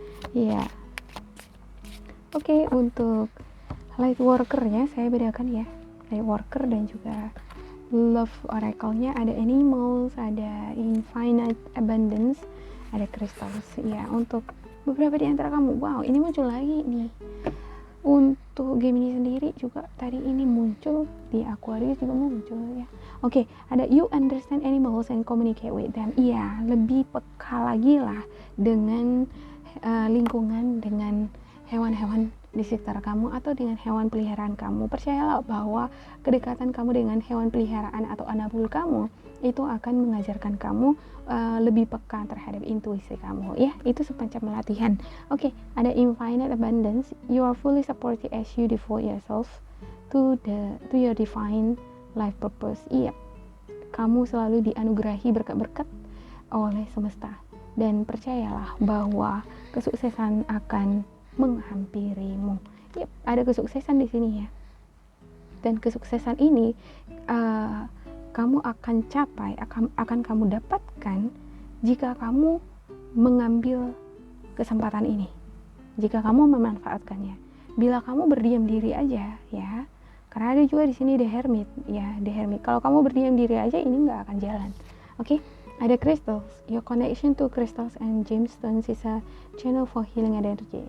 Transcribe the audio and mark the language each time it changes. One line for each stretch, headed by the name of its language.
Indonesian: Iya. Oke, untuk light worker-nya saya bedakan ya, light worker dan juga love oracle-nya ada animals, ada infinite abundance, ada crystals ya. Untuk beberapa di antara kamu, wow, ini muncul lagi nih. Untuk Gemini sendiri juga tadi ini muncul, di Aquarius juga muncul ya. Oke, ada
English: you understand animals and communicate with them.
Indonesian: Iya, lebih peka lagi lah dengan lingkungan, dengan hewan-hewan di sekitar kamu atau dengan hewan peliharaan kamu. Percayalah bahwa kedekatan kamu dengan hewan peliharaan atau anabul kamu itu akan mengajarkan kamu lebih peka terhadap intuisi kamu ya. Itu semacam latihan. Oke, ada infinite abundance.
English: You are fully supported as you devote yourself to your divine life purpose.
Indonesian: Iya, kamu selalu dianugerahi berkat-berkat oleh semesta, dan percayalah bahwa kesuksesan akan menghampirimu. Yep, ada kesuksesan di sini ya. Dan kesuksesan ini kamu akan capai, akan kamu dapatkan jika kamu mengambil kesempatan ini, jika kamu memanfaatkannya. Bila kamu berdiam diri aja ya, karena ada juga di sini the hermit ya, the hermit. Kalau kamu berdiam diri aja ini nggak akan jalan. Oke? Ada crystals.
English: Your connection to crystals and gemstones is a channel for healing energy.